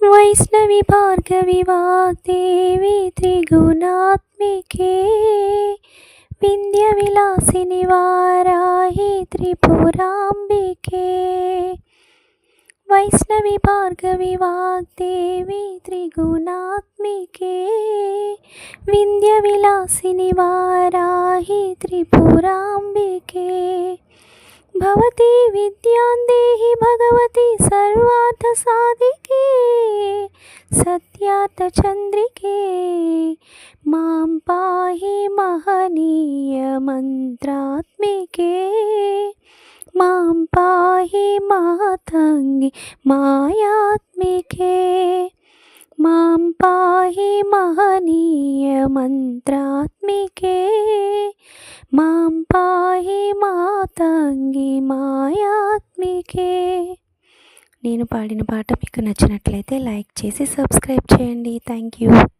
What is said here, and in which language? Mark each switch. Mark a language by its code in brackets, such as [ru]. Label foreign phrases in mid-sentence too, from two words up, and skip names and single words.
[sa] వైష్ణవి భార్గవి వాగ్దేవి త్రిగుణాత్మికే వింధ్య విలాసిని వారాహి త్రిపురాంబికే వైష్ణవి భార్గవి వాగ్దేవి త్రిగుణాత్మికే వింధ్య విలాసిని వారాహి త్రిపురాంబికే भवती विद्यां देहि भगवती सर्वार्थ साधिके सत्यार्थचन्द्रिके मां पाहि महनीय मन्त्रात्मिके मां पाहि मातङ्गी मायात्मिके मां पाहि महनीय मन्त्रात्मिके मां पाहि मातङ्गी मायात्मिके। [te] నేను పాడిన పాట మీకు నచ్చినట్లయితే లైక్ చేసి సబ్స్క్రైబ్ చేయండి. [en] thank you.